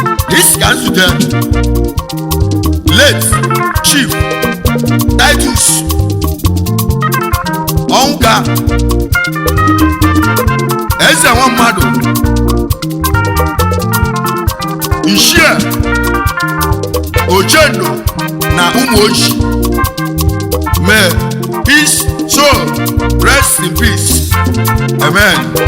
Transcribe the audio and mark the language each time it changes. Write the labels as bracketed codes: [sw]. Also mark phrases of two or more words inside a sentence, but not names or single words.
[ig] This ka nzute, late Chief Titus Onwuka, Eze nwa mmadụ, Nshie Ochendo na ụmụ oji. [en] May his soul rest in peace. Amen.